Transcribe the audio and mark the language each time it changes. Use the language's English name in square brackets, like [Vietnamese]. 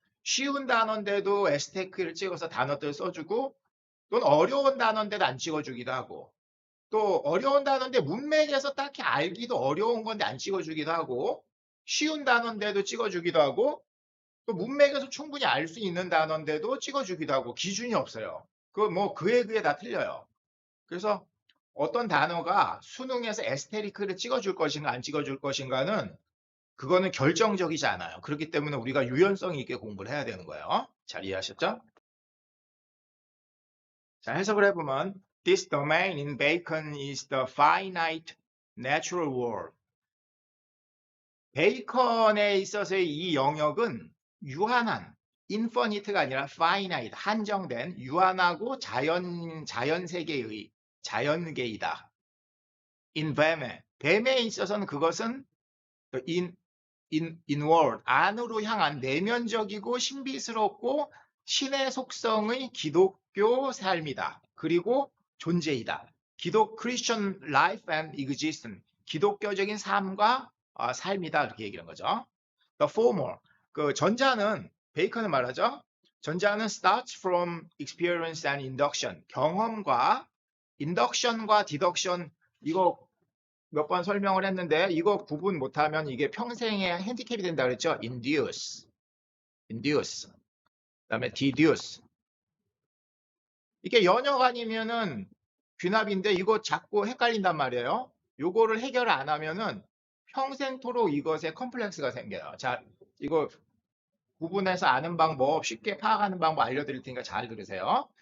[Korean] 쉬운 단어인데도 에스테리크를 찍어서 단어들 써주고 또는 어려운 단어인데도 안 찍어주기도 하고 또 어려운 단어인데 문맥에서 딱히 알기도 어려운 건데 안 찍어주기도 하고 쉬운 단어인데도 찍어주기도 하고 또 문맥에서 충분히 알 수 있는 단어인데도 찍어주기도 하고 기준이 없어요. 그에 그에 다 틀려요. 그래서 어떤 단어가 수능에서 에스테리크를 찍어줄 것인가 안 찍어줄 것인가는 그거는 결정적이지 않아요. 그렇기 때문에 우리가 유연성 있게 공부를 해야 되는 거예요. 잘 이해하셨죠? 자, 해석을 해보면 [English] This domain in Bacon is the finite natural world. [Korean] 베이컨에 있어서의 이 영역은 유한한, infinite가 아니라 finite, 한정된, 유한하고 자연세계의, 자연계이다. in 뱀에 있어서는 그것은 inward, 안으로 향한 내면적이고 신비스럽고 신의 속성의 기독교 삶이다. 그리고 존재이다. [English] Christian life and existence, [Korean] 기독교적인 삶과 삶이다. 이렇게 얘기하는 거죠. The former, 그 전자는 베이컨은 말하죠. 전자는 [English] starts from experience and induction, [Korean] 경험과 induction과 deduction, 이거 몇 번 설명을 했는데 이거 구분 못하면 이게 평생의 핸디캡이 된다 그랬죠. induce, 그다음에 deduce. 이게 연역 아니면은 귀납인데 이거 자꾸 헷갈린단 말이에요. 요거를 해결 안 하면은 평생토록 이것에 컴플렉스가 생겨요. 자, 이거 구분해서 아는 방법, 쉽게 파악하는 방법 알려드릴 테니까 잘 들으세요.